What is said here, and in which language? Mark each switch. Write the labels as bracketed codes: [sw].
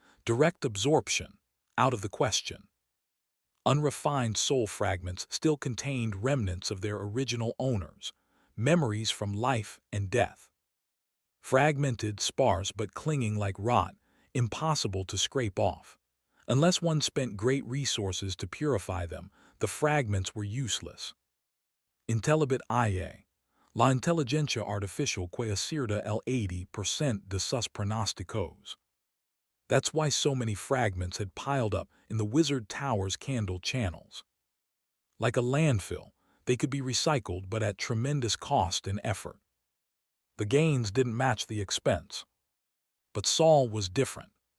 [en] Direct absorption, out of the question. Unrefined soul fragments still contained remnants of their original owners, memories from life and death. Fragmented, sparse, but clinging like rot, impossible to scrape off. Unless one spent great resources to purify them, the fragments were useless. [es] Intelibet IA. La inteligencia artificial que acierta el 80% de sus pronósticos. [en] That's why so many fragments had piled up in the Wizard Tower's candle channels. Like a landfill, they could be recycled but at tremendous cost and effort. The gains didn't match the expense. But Saul was different.